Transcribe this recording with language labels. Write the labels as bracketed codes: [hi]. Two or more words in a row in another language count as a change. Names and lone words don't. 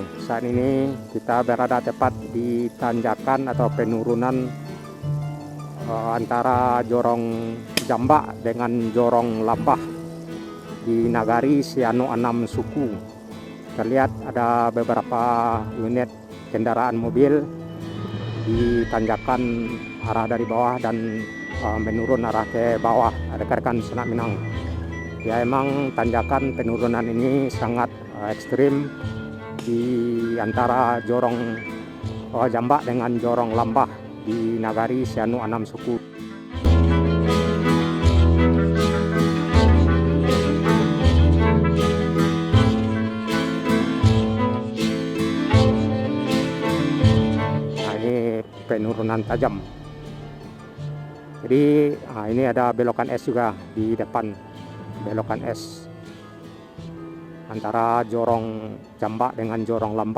[id] Saat ini kita berada tepat di tanjakan atau penurunan antara Jorong Jambak dengan Jorong Lambah di Nagari Sianu Anam Suku. Terlihat ada beberapa unit kendaraan mobil di tanjakan arah dari bawah dan menurun arah ke bawah, rekan-rekan Nusa Anak Minang. Ya, emang tanjakan penurunan ini sangat ekstrim di antara Jorong Jambak dengan Jorong Lambah di Nagari Sianu Anam Suku. Nah, ini penurunan tajam. Jadi ini ada belokan es juga di depan, belokan es antara Jorong Jambak dengan Jorong Lambah.